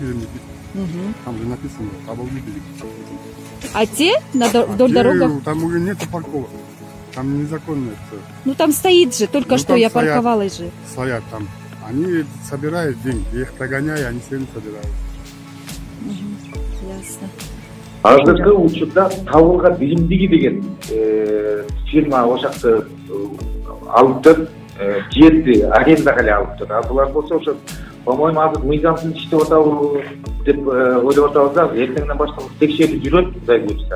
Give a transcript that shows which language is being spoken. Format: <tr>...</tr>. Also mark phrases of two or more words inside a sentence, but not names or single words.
<ru>Там же написано, Тавалвы. А те вдоль дороги? Там уже нету парковок. Там незаконно это. Ну там стоит же, только что я парковалась же. Стоят там. Они собирают деньги, я их прогоняю, они все равно собирают. Ясно.</ru> <ky>Азыркы учурда Тавылга Беримдиги деген фирма ошакты алыптыр, жерди арендага эле алыптыр. А булар болсо ошо, по-моему, азыр мыйзамсыз иштеп атабы деп ойлоп атабыз да, эртеңден баштап текшерип жүрөт, Кудай буйрса.</ky>